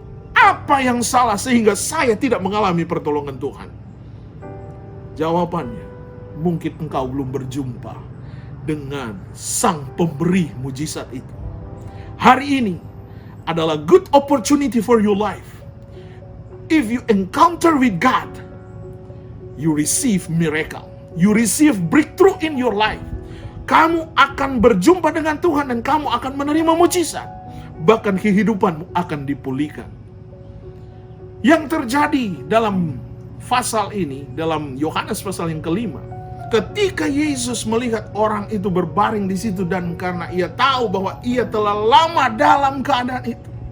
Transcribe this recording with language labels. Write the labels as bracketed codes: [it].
[id] Apa yang salah sehingga saya tidak mengalami pertolongan Tuhan? Jawabannya, mungkin engkau belum berjumpa dengan sang pemberi mujizat itu. Hari ini adalah [en] good opportunity for your life. If you encounter with God, you receive miracle. You receive breakthrough in your life. [id] Kamu akan berjumpa dengan Tuhan dan kamu akan menerima mujizat. Bahkan kehidupanmu akan dipulihkan. Yang terjadi dalam pasal ini, dalam Yohanes pasal yang kelima, ketika Yesus melihat orang itu berbaring di situ dan karena ia tahu bahwa ia telah lama dalam keadaan itu.